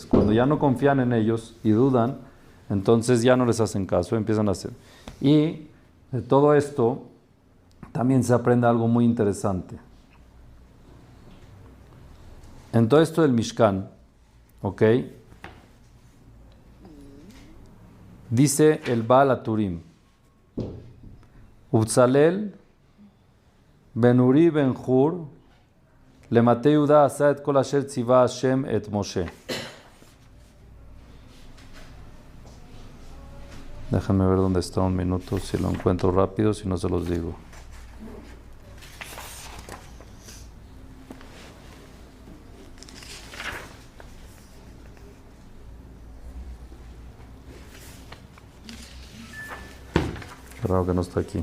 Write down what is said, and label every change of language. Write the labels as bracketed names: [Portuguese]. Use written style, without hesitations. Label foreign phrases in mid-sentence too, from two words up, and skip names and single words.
[Spanish] Cuando ya no confían en ellos y dudan, entonces ya no les hacen caso, empiezan a hacer. Y de todo esto también se aprende algo muy interesante. En todo esto del Mishkan, ¿ok? Dice el [Hebrew] Baal HaTurim, ובצלאל בן אורי בן חור למטה יהודה עשה את כל אשר ציווה השם את משה. [Spanish] Déjenme ver dónde está un minuto, si lo encuentro rápido, si no se los digo. Raro que no está aquí.